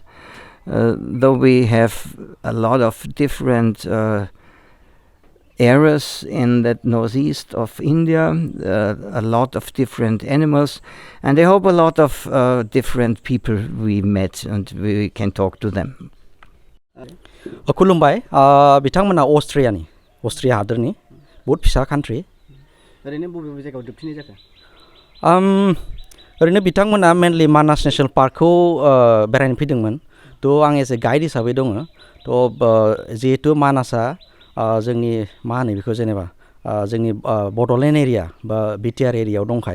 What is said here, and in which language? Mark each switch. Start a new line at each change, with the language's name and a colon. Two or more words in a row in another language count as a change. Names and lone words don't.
English: Though we have a lot of different areas in that northeast of India, a lot of different animals, and I hope a lot of different people we met and we can talk to them.
Bodo: खुलुमबाय बिथांमोना अस्ट्रिया हादरनि बहुत फिसा कान्ट्रि ओरैनो बबे बबे जायगायाव जोबफिननाय जाखो ओरैनो बिथांमोना मेनलि मानास नेशनेल पार्कखौ बेरायनो फैदोंमोन थ' आं
English: as a guide
Bodo: हिसाबै दङ थ' जिहेतु मानासआ जोंनि मा होनो बेखौ जेनेबा जोंनि बड'लेण्ड एरिया बा बिटिआर एरियायाव दंखाय